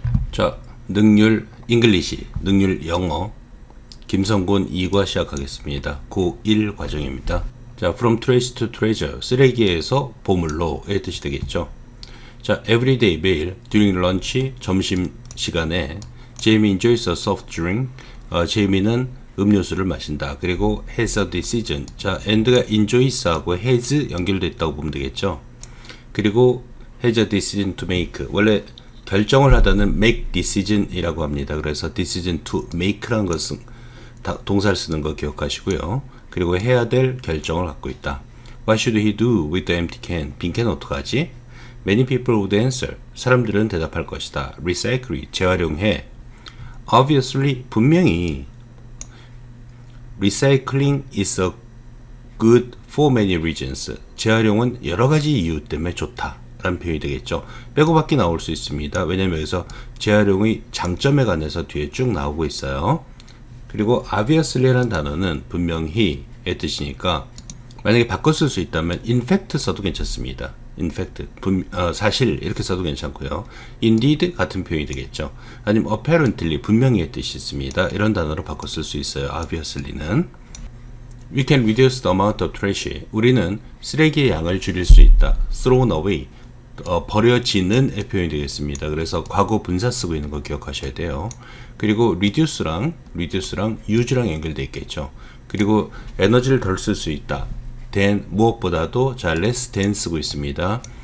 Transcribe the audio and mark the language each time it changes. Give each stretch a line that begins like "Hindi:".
Korean: 자, 능률 잉글리시, 능률 영어 김성곤 2과 시작하겠습니다. 고1 과정입니다. 자,
English: from trash to treasure,
Korean: 쓰레기에서 보물로의 뜻이 되겠죠.
English: 자, everyday,
Korean: 매일,
English: during lunch,
Korean: 점심 시간에
English: Jamie enjoys a soft drink,
Korean: 제이미는 음료수를 마신다. 그리고
English: has a decision.
Korean: 자, and가 enjoys하고 has 연결되어 있다고 보면 되겠죠. 그리고
English: has a decision to make.
Korean: 원래 결정을 하다는 make decision이라고 합니다. 그래서 decision to make라는 것은 동사를 쓰는 거 기억하시고요. 그리고 해야 될 결정을 갖고 있다.
English: What should he do with the empty can?
Korean: 빈 캔은 어떡하지?
English: Many people would answer.
Korean: 사람들은 대답할 것이다.
English: Recycle,
Korean: 재활용해.
English: Obviously,
Korean: 분명히
English: Recycling is a good for many reasons.
Korean: 재활용은 여러 가지 이유 때문에 좋다 라는 표현이 되겠죠. 빼고밖에 나올 수 있습니다. 왜냐면 여기서 재활용의 장점에 관해서 뒤에 쭉 나오고 있어요. 그리고 obviously라는 단어는 분명히의 뜻이니까 만약에 바꿔 쓸 수 있다면 in fact 써도 괜찮습니다.
English: in fact,
Korean: 사실 이렇게 써도 괜찮고요. indeed 같은 표현이 되겠죠. 아니면 apparently 분명히의 뜻이 있습니다. 이런 단어로 바꿔 쓸 수 있어요.
English: obviously는 We can reduce the amount of trash.
Korean: 우리는 쓰레기의 양을 줄일 수 있다.
English: thrown away,
Korean: 버려지는 의 표현이 되겠습니다. 그래서 과거 분사 쓰고 있는 거 기억하셔야 돼요. 그리고 reduce랑 use랑 연결되어 있겠죠. 그리고 에너지를 덜 쓸 수 있다. than 무엇보다도 자
English: less than
Korean: 쓰고 있습니다.